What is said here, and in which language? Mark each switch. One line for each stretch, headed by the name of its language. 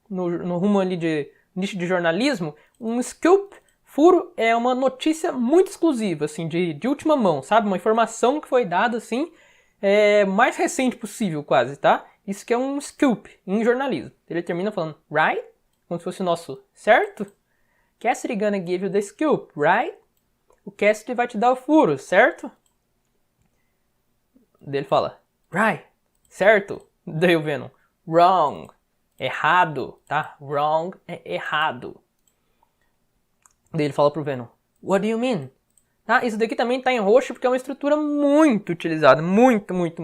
Portuguese: No rumo ali de nicho de jornalismo, um scoop, furo, é uma notícia muito exclusiva, assim, de última mão, sabe? Uma informação que foi dada, assim, mais recente possível, quase, tá? Isso que é um scoop em jornalismo. Ele termina falando, right? Como se fosse o nosso certo?
English: Cassidy gonna give you the scoop, right?
Portuguese: O Cassidy vai te dar o furo, certo? Daí ele fala, right, certo? Daí o Venom, wrong, errado, tá? Wrong é errado. Daí ele fala pro Venom,
English: what do you mean?
Portuguese: Tá? Isso daqui também tá em roxo porque é uma estrutura muito utilizada, muito.